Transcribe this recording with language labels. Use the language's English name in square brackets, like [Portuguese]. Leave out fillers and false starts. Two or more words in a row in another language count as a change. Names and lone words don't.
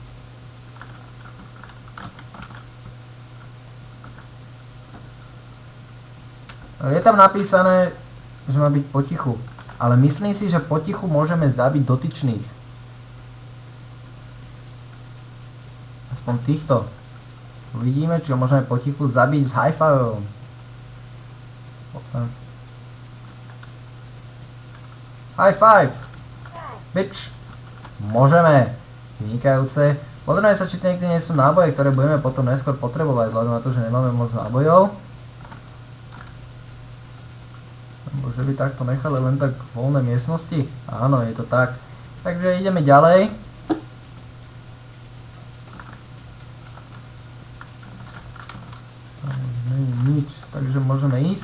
[Slovak] Je tam napísané, že má byť potichu, ale myslím si, že potichu môžeme zabiť dotyčných. Aspoň týchto. Uvidíme, či ho môžeme potichu zabiť s high-fiveom. Poď sem. [English] High five! [Slovak] Bitch! Môžeme! Vynikajúce. Pozrieme sa, či to niekde nie sú náboje, ktoré budeme potom neskôr potrebovať, vzhľadom na to, že nemáme moc nábojov. Že by takto nechali len tak voľné miestnosti? Áno, je to tak. Takže ideme ďalej. Nič, takže môžeme ísť.